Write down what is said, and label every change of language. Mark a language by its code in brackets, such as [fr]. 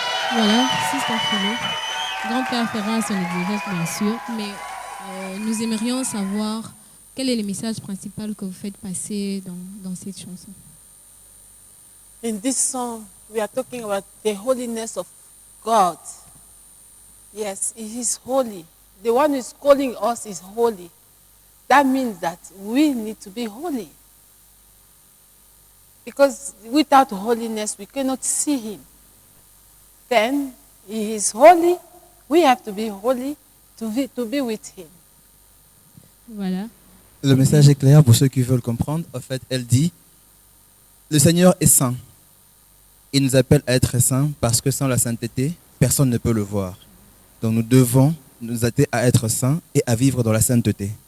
[fr] Grand-père fera son exégèse, bien sûr, mais nous aimerions savoir quel est le message principal que vous faites passer dans cette chanson. [en] In this song, we are talking about the holiness of God. Yes, He is holy. The one who is calling us is holy. That means that we need to be holy. Because without holiness, we cannot see Him. Then, He is holy. We have to be holy to be with Him. [fr] Voilà. Le message est clair pour ceux qui veulent comprendre. En fait, elle dit, le Seigneur est saint. Il nous appelle à être saints parce que sans la sainteté, personne ne peut le voir. Donc nous devons nous atteler à être saints et à vivre dans la sainteté.